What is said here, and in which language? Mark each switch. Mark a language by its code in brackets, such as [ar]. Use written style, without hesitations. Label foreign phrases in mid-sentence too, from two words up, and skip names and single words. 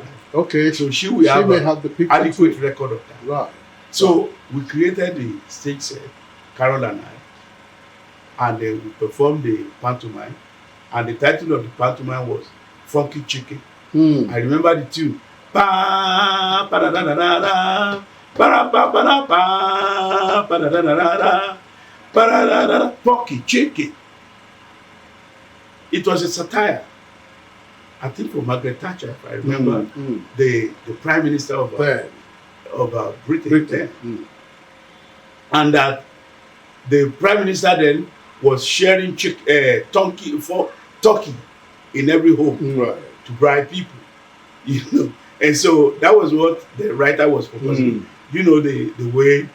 [en] Okay, so she may have the picture adequate record of that. Right. So we created the stage set, Carol and I, and then we performed the pantomime. And the title of the pantomime was Funky Chicken. I remember the tune. Pa pa da da da da da, pa pa pa da pa pa da da da da, pa da da da. Funky Chicken. It was a satire, I think, for Margaret Thatcher, if I remember, the Prime Minister of Britain then. And that the Prime Minister then was sharing turkey in every home to bribe people, And so that was what the writer was focusing on.